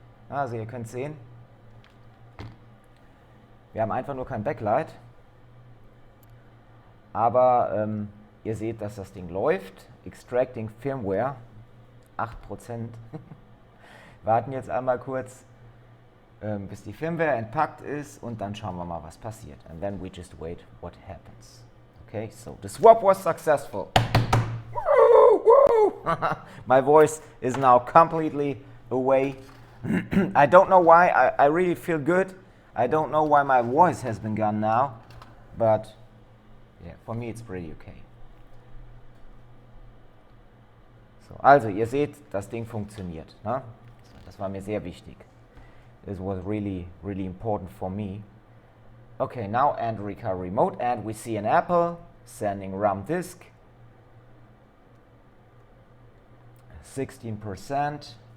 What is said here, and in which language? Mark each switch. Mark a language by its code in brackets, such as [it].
[de] Also ihr könnt sehen, wir haben einfach nur kein Backlight, aber ihr seht, dass das Ding läuft. Extracting Firmware, 8%. Warten jetzt einmal kurz, bis die Firmware entpackt ist und dann schauen wir mal, was passiert. [en] And then we just wait what happens. Okay, so the swap was successful. Woo, woo. My voice is now completely away. I don't know why, I really feel good. I don't know why my voice has been gone now, but yeah, for me it's pretty okay. [de] So, also, ihr seht, das Ding funktioniert. Ne? So, das war mir sehr wichtig. [en] This was really, really important for me. Okay, now end recovery mode, and we see an apple sending RAM disk. 16%.